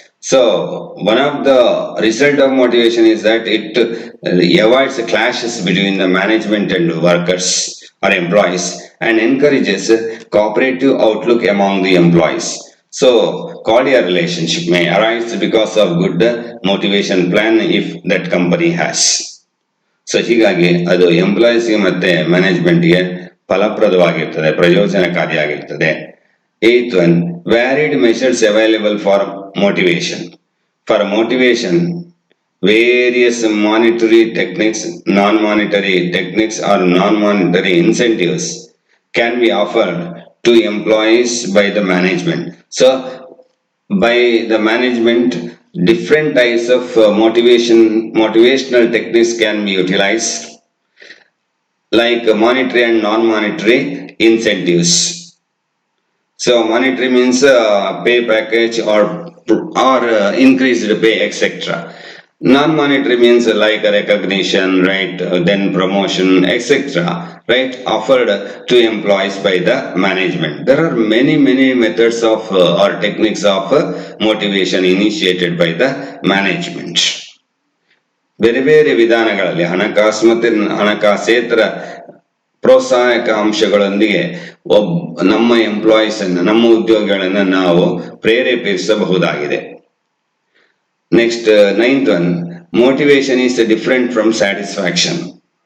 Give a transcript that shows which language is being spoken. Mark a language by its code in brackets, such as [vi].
[en] So one of the result of motivation is that it avoids clashes between the management and workers or employees and encourages cooperative outlook among the employees. So cordial relationship may arise because of good motivation plan if that company has. [kn] So ಹೀಗಾಗಿ ಅದು ಎಂಪ್ಲಾಯೀಸ್ಗೆ ಮತ್ತೆ ಮ್ಯಾನೇಜ್ಮೆಂಟ್ಗೆ ಫಲಪ್ರದವಾಗಿರ್ತದೆ, ಪ್ರಯೋಜನಕಾರಿಯಾಗಿರ್ತದೆ. [en] ಏತ್ one, varied measures available for motivation. For motivation, various monetary techniques, non-monetary techniques or non-monetary incentives can be offered to employees by the management. So by the management, different types of motivational techniques can be utilized, like monetary and non-monetary incentives. So monetary means pay package or increased pay, etc. Non-monetary means like recognition, right? Then promotion, etc. Right? Offered to employees by the management. There are many methods of or techniques of motivation initiated by the management. [kn] ಬೇರೆ ಬೇರೆ ವಿಧಾನಗಳಲ್ಲಿ ಹಣಕಾಸು ಮತ್ತೆ ಹಣಕಾಸೇತರ ಪ್ರೋತ್ಸಾಹಕ ಅಂಶಗಳೊಂದಿಗೆ ನಮ್ಮ employees ಅನ್ನು, ನಮ್ಮ ಉದ್ಯೋಗಿಗಳನ್ನ ನಾವು ಪ್ರೇರೇಪಿಸಬಹುದಾಗಿದೆ. [en] Next, ninth one, motivation is different from satisfaction.